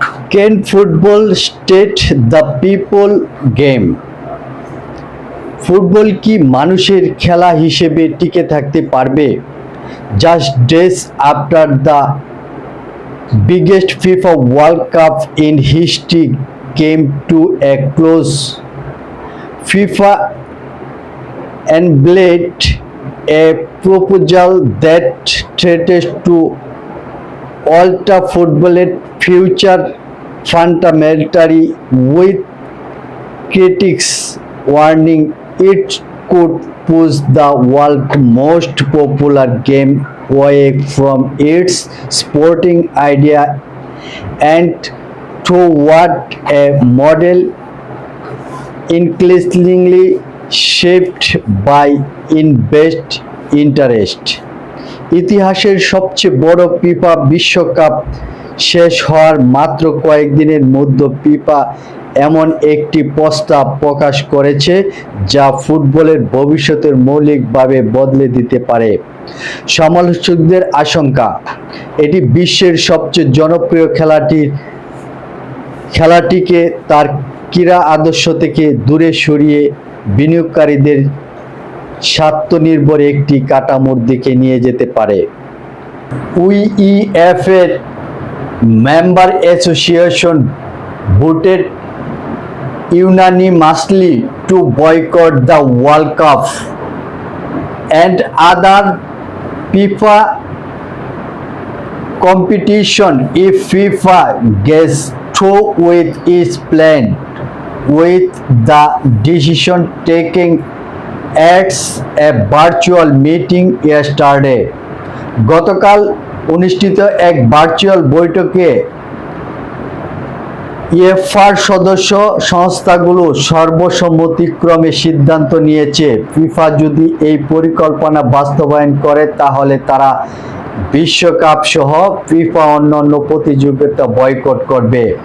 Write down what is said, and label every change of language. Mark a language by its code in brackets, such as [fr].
[en] Can football state the people game? [bn] Football কি মানুষের খেলা হিসেবে টিকে থাকতে পারবে? [en] Just days after the biggest FIFA World Cup in history came to a close, FIFA unveiled a proposal that threatens to alter football's future fundamentally, with critics warning it could push the world's most popular game away from its sporting idea and toward a model increasingly shaped by invest interest. [bn] ইতিহাসের সবচেয়ে বড় FIFA বিশ্বকাপ শেষ হওয়ার মাত্র কয়েকদিনের মধ্যে FIFA এমন একটি প্রস্তাব প্রকাশ করেছে যা ফুটবলের ভবিষ্যতের মৌলিকভাবে বদলে দিতে পারে। সমালোচকদের আশঙ্কা, এটি বিশ্বের সবচেয়ে জনপ্রিয় খেলাটিকে তার ক্রীড়া আদর্শ থেকে দূরে সরিয়ে বিনিয়োগকারীদের স্বার্থনির্ভর একটি কাঠামোর দিকে নিয়ে যেতে পারে। [en] উইইএফ-এর member association voted unanimously to boycott the World Cup and other FIFA competition if FIFA gets through with its plan, with the decision taken at a virtual meeting yesterday. [bn] গতকাল অনুষ্ঠিত এক ভার্চুয়াল বৈঠকে ইউএফার সদস্য সংস্থাগুলো সর্বসম্মতিক্রমে সিদ্ধান্ত নিয়েছে ফিফা যদি এই পরিকল্পনা বাস্তবায়ন করে তাহলে তারা বিশ্বকাপ সহ ফিফা অন্যান্য প্রতিযোগিতা বয়কট করবে।